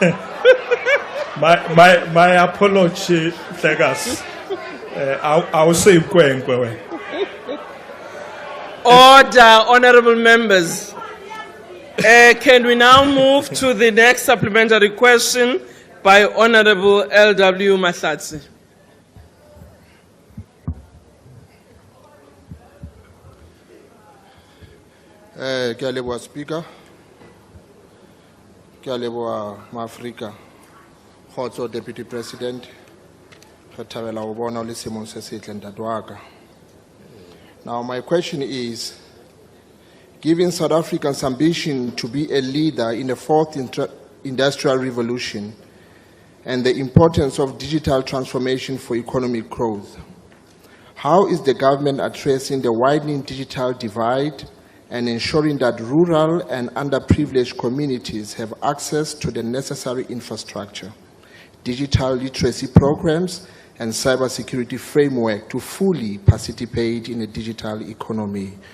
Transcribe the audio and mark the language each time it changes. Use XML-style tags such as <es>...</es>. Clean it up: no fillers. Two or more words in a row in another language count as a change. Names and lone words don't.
<en>My apology, Tegas. I'll say Nkwenkwe. Order, Honourable Members. Can we now move to the next supplementary question by Honourable L.W. Mashatile?</en> <st>Ke a leboha Speaker. Ke a leboha Maafrika. Khotso</st> <en>Deputy President.</en> <st>Re thabela ho bona o le seemong se setle ntate wa ka.</st> <en>Now my question is, given South Africa's ambition to be a leader in the fourth industrial revolution and the importance of digital transformation for economic growth, how is the government addressing the widening digital divide and ensuring that rural and underprivileged communities have access to the necessary infrastructure, digital literacy programs, and cybersecurity framework to fully participate in a digital economy?</en>